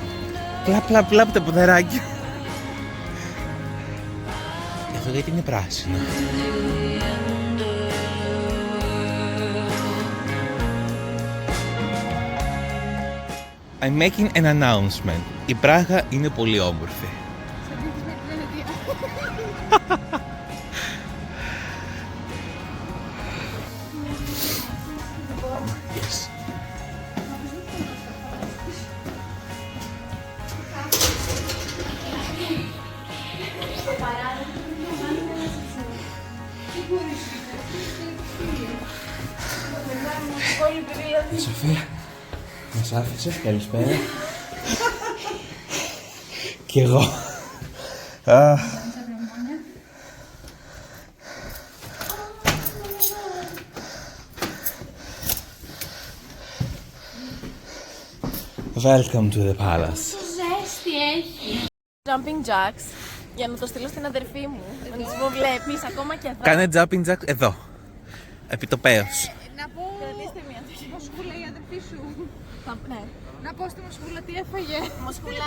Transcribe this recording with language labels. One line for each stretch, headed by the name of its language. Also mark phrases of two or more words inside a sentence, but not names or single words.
Greek: Πλά τα ποδαράκια. Εδώ γιατί είναι πράσινο.
English: I'm making an announcement.
Greek: Η Πράγα είναι πολύ όμορφη.
English: Yes.
Greek: Η Σοφία μας άφησε, καλησπέρα. Κι εγώ.
English: Welcome to the palace.
Greek: Ζέστη έχει.
English: Jumping jacks
Greek: για να το στείλω στην αδερφή μου. Να της πω βλέπεις ακόμα και εδώ. Κάνε
English: jumping jack
Greek: εδώ. Επιτοπέως. Να πω... Κρατήστε μία το χέρι. Μοσχούλα η αδερφή σου. Ναι. Να πω στη Μοσχούλα τι έφαγε. Μοσχουλά.